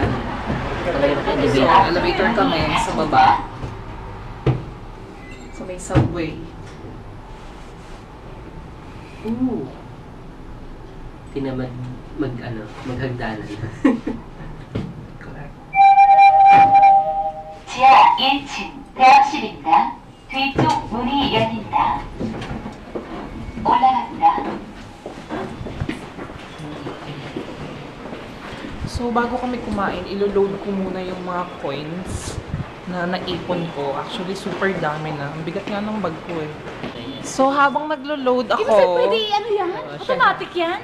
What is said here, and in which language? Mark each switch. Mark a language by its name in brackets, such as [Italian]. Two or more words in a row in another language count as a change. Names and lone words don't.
[Filipino] Elevator kami sa baba. So may subway. Ooh. Tinamad maghagdanan. Correct. [Korean] 지하 1층 대합실입니다. 뒤쪽 문이 열린다. 올라갑니다. [Filipino] So bago kami kumain, ilo-load ko muna yung mga coins na naipon ko. Actually, super dami na. Ang bigat nga ng bag ko eh. So habang naglo-load ako... Pwede ano yan? Automatic yan?